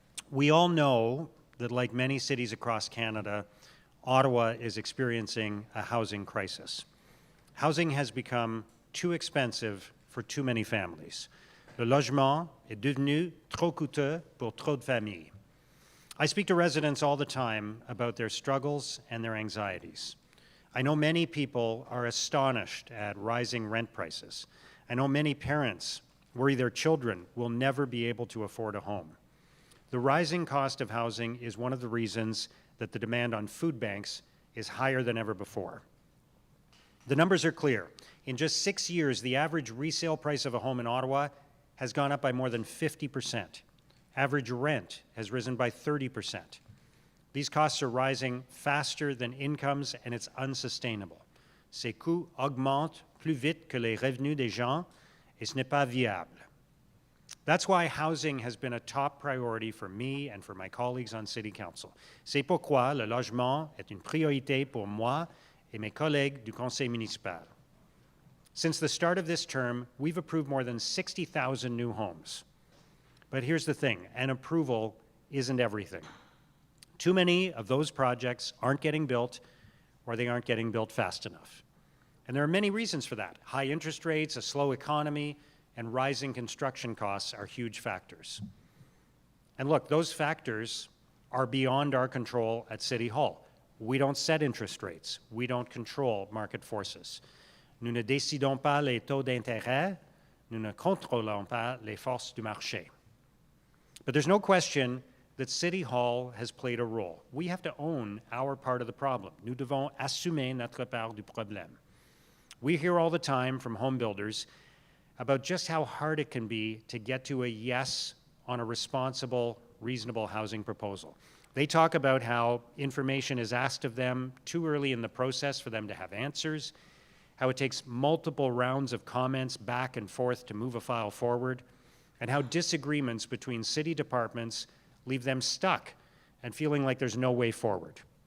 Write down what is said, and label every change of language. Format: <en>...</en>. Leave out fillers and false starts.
<en>We all know that, like many cities across Canada, Ottawa is experiencing a housing crisis. Housing has become too expensive for too many families.</en> <fr>Le logement est devenu trop coûteux pour trop de familles.</fr> <en>I speak to residents all the time about their struggles and their anxieties. I know many people are astonished at rising rent prices. I know many parents worry their children will never be able to afford a home. The rising cost of housing is one of the reasons that the demand on food banks is higher than ever before. The numbers are clear. In just 6 years, the average resale price of a home in Ottawa has gone up by more than 50%. Average rent has risen by 30%. These costs are rising faster than incomes, and it's unsustainable.</en> <fr>Ces coûts augmentent plus vite que les revenus des gens, et ce n'est pas viable.</fr> <en>That's why housing has been a top priority for me and for my colleagues on City Council.</en> <fr>C'est pourquoi le logement est une priorité pour moi et mes collègues du Conseil municipal.</fr> <en>Since the start of this term, we've approved more than 60,000 new homes. But here's the thing, an approval isn't everything. Too many of those projects aren't getting built, or they aren't getting built fast enough. And there are many reasons for that. High interest rates, a slow economy, and rising construction costs are huge factors. And look, those factors are beyond our control at City Hall. We don't set interest rates. We don't control market forces.</en> <fr>Nous ne décidons pas les taux d'intérêt. Nous ne contrôlons pas les forces du marché.</fr> <en>But there's no question that City Hall has played a role. We have to own our part of the problem.</en> <fr>Nous devons assumer notre part du problème.</fr> <en>We hear all the time from home builders about just how hard it can be to get to a yes on a responsible, reasonable housing proposal. They talk about how information is asked of them too early in the process for them to have answers, how it takes multiple rounds of comments back and forth to move a file forward, and how disagreements between city departments leave them stuck and feeling like there's no way forward.</en>